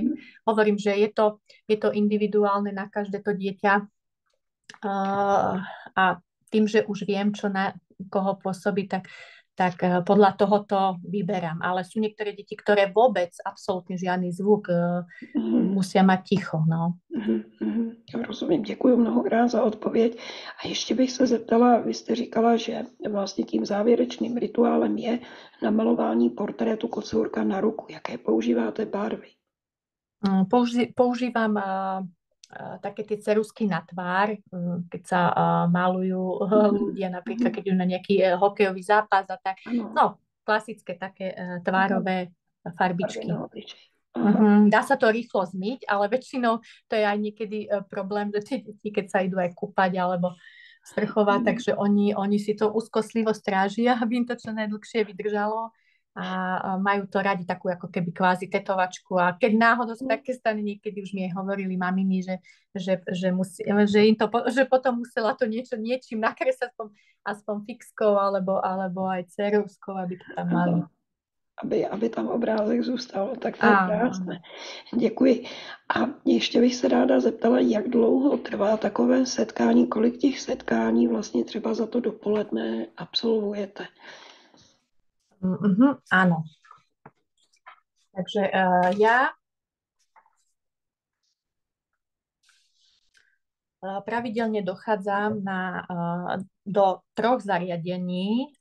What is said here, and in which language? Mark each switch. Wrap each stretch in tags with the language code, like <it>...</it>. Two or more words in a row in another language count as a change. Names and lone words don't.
<sk>Hovorím, že je to individuálne na každé to dieťa. A tým, že už viem, čo na koho pôsobí, tak podľa tohoto vyberám. Ale sú niektoré deti, ktoré vôbec absolútne žiadny zvuk musia mať ticho. No.</sk> <cs>Rozumím, děkuji mnohokrát za odpověď. A ještě bych se zeptala, vy jste říkala, že vlastně tím závěrečným rituálem je namalování portrétu kocůrka na ruku. Jaké používáte barvy?</cs> <sk>Používam také tie ceruzky na tvár, keď sa malujú ľudia, napríklad keď idú na nejaký hokejový zápas a tak. No, klasické také tvárové farbičky. Dá sa to rýchlo zmyť, ale väčšinou to je aj niekedy problém, že tie deti, keď sa idú aj kúpať alebo sprchovať, takže oni si to úzkostlivo strážia, aby im to čo najdlhšie vydržalo. A majú to radi takú ako keby kvázi tetovačku a keď náhodou sa také stane, niekedy už mi aj hovorili maminy, že potom musela to niečím nakresať aspoň fixkou alebo aj ceruzkou, aby to tam mali.</sk> <cs>aby tam obrázek zůstal. Tak to je</cs> <sk>Áno,</sk> <cs>krásné.</cs> <sk>áno.</sk> <cs>Děkuji. A ještě bych se ráda zeptala, jak dlouho trvá takové setkání, kolik těch setkání vlastně třeba za to dopoledne absolvujete?</cs> <sk>Áno. Takže ja pravidelne dochádzam do 3 zariadení,</sk>